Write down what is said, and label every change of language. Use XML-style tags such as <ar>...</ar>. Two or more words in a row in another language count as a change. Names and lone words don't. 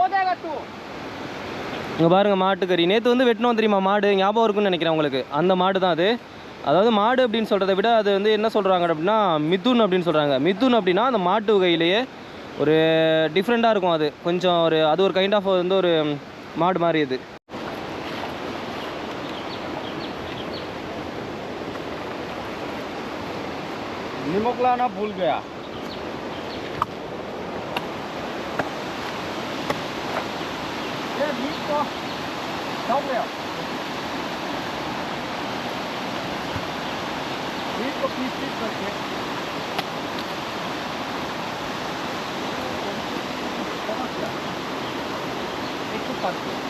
<ta>இங்கே பாருங்கள் மாட்டுக்கறி. நேற்று வந்து வெட்டினோம் தெரியுமா மாடு, ஞாபகம் இருக்குன்னு நினைக்கிறேன் உங்களுக்கு. அந்த மாடு தான் அது. அதாவது மாடு அப்படின்னு சொல்கிறத விட அது வந்து என்ன சொல்கிறாங்க அப்படின்னா மிதுன் அப்படின்னு சொல்கிறாங்க. மிதுன் அப்படின்னா அந்த மாட்டு வகையிலேயே ஒரு டிஃப்ரெண்ட்டாக இருக்கும். அது கொஞ்சம் அது ஒரு</ta> <en>kind of</en> <ta>வந்து ஒரு மாடு மாதிரி அது.</ta> <hi>निमक लाना भूल गया। ये बीच को डाल गया, बीच को पीस करके एक तो पास</hi>